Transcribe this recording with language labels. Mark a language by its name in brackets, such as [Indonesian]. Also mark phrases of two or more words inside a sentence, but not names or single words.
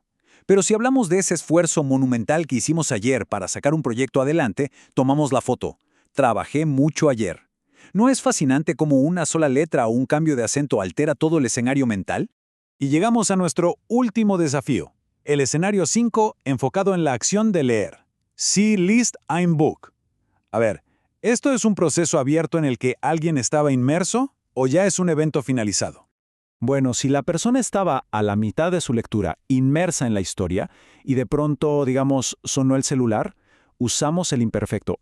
[Spanish] Pero si hablamos de ese esfuerzo monumental que hicimos ayer para sacar un proyecto adelante, tomamos la foto Trabajé mucho ayer. ¿No es fascinante cómo una sola letra o un cambio de acento altera todo el escenario mental? Y llegamos a nuestro último desafío, el escenario 5, enfocado en la acción de leer. [German] Sie liest ein Buch. [Spanish] A ver, ¿esto es un proceso abierto en el que alguien estaba inmerso o ya es un evento finalizado? Bueno, si la persona estaba a la mitad de su lectura, inmersa en la historia, y de pronto, digamos, sonó el celular, usamos el imperfecto.